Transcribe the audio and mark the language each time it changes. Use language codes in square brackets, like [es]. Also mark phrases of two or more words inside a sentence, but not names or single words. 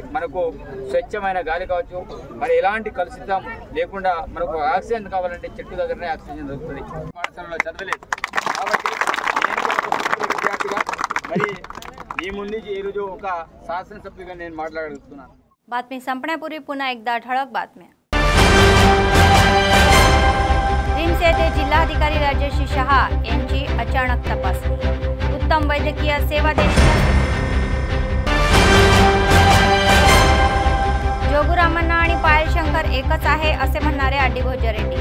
[te] మనకు స్వచ్ఛమైన గాలి కావచ్చు, మరి ఎలాంటి కలుషితం లేకుండా మనకు ఆక్సిజన్ కావాలంటే చెట్టు దగ్గరనే ఆక్సిజన్ దొరుకుతుంది. పాఠశాలలో చదవలేదు కాబట్టి నేను విద్యార్థిగా మరి మీ ముందు ఈరోజు ఒక శాసనసభ్యుగా నేను మాట్లాడుతున్నాను. [mr] बातमी संपण्यापूर्वी पुन्हा एकदा ठळक बातम्या. रिम्स येथे जिल्हाधिकारी राजेश शहा यांची अचानक तपासणी. उत्तम वैद्यकीय सेवा देण्याच्या जोगुरामण्णा आणि पायल शंकर एकच आहे असे म्हणणारे अड्डीभोज रेड्डी.